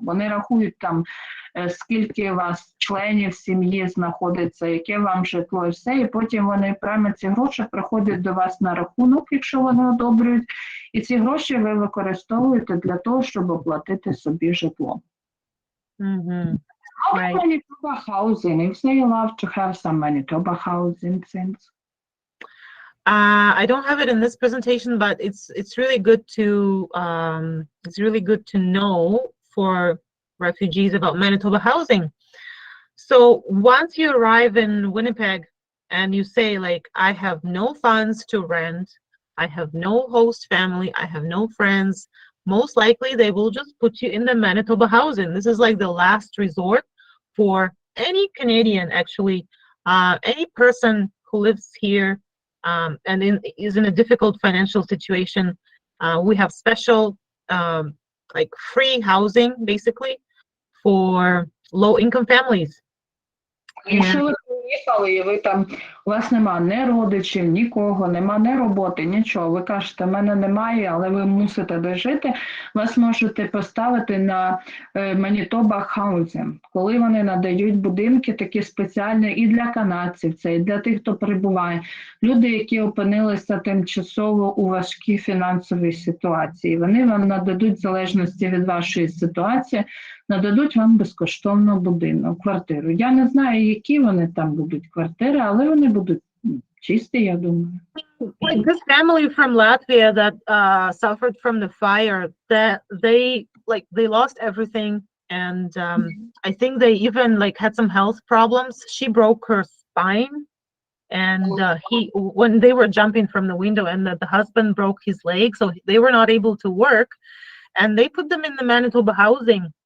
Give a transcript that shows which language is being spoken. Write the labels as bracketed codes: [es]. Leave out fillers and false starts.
[uk] Вони рахують там, скільки у вас членів сім'ї знаходиться, яке вам житло і все, і потім вони прямо ці гроші приходять до вас на рахунок, якщо вони одобрюють, і ці гроші ви використовуєте для того, щоб оплатити собі житло. Mm-hmm. [en] Right. Manitoba housing, if they love to have some Manitoba housing things. I don't have it in this presentation, but it's really good to know for refugees about Manitoba housing. So once you arrive in Winnipeg and you say like, I have no funds to rent, I have no host family, I have no friends, most likely they will just put you in the Manitoba housing. This is like the last resort for any Canadian, actually, any person who lives here and is in a difficult financial situation. We have special like free housing basically for low-income families. [uk] Якщо ви приїхали і ви там, у вас нема ні родичів, нікого, нема ні роботи, нічого, ви кажете, в мене немає, але ви мусите дожити, вас можете поставити на Manitoba Housing, коли вони надають будинки такі спеціальні і для канадців, це і для тих, хто перебуває. Люди, які опинилися тимчасово у важкій фінансовій ситуації, вони вам нададуть, в залежності від вашої ситуації, нададуть вам безкоштовно будинок, квартиру. Я не знаю, які вони там будуть квартири, але вони будуть чисті, я думаю. [en] Like this family from Latvia that suffered from the fire, that they lost everything, and I think they even like had some health problems. She broke her spine, and when they were jumping from the window, and the husband broke his leg, so they were not able to work, and they put them in the Manitoba housing.